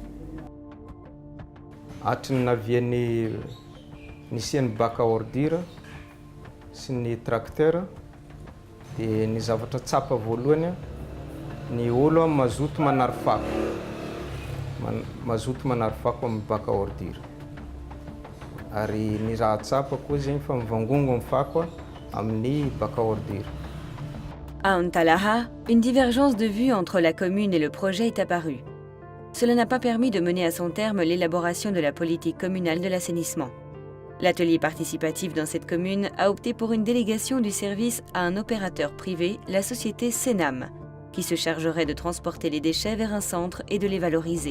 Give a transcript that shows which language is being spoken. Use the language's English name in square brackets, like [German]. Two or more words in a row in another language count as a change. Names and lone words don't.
[Malagasy] Hatry ny navian'ny nisian'ny [French] bac à ordure [Malagasy] sy ny tracteur dia ny zavatra tsapa voalohany ny olo mazoto manary fako. Mazoto manary fako amin'ny [French] bac à ordure. [Malagasy] Ary ny raha tsapa koa zegny fa mivangongo amin'ny fako amin'ny [French] bac à ordure. À Antalaha, une divergence de vue entre la commune et le projet est apparue. Cela n'a pas permis de mener à son terme l'élaboration de la politique communale de l'assainissement. L'atelier participatif dans cette commune a opté pour une délégation du service à un opérateur privé, la société Senam, qui se chargerait de transporter les déchets vers un centre et de les valoriser.